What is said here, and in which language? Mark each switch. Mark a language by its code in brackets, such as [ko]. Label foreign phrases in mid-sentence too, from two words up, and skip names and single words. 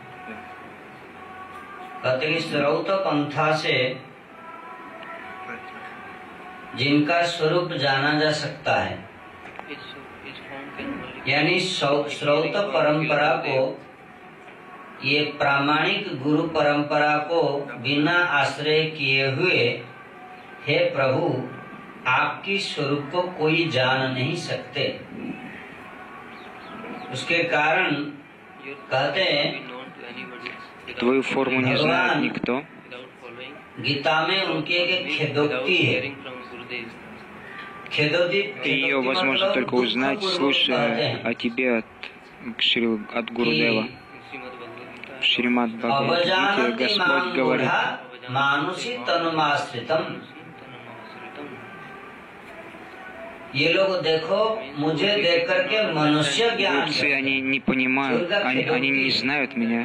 [hi] कहते श्रौत पंथा से जिनका स्वरूप जाना जा सकता है, यानी श्रौत परंपरा को, ये प्रामाणिक गुरु परंपरा को बिना आश्रय किए हुए, हे प्रभु आपकी स्वरूप को कोई जान नहीं सकते। उसके कारण कहते हैं [ru] Твою форму не знает никто. [hi] गीता में उनकी एक खेदोक्ति है। [ru] И ее возможно только узнать, слушая о тебе от Гурудева. В Шримад Бхагавад-гите Господь говорит: глупцы, они не понимают, они не знают меня.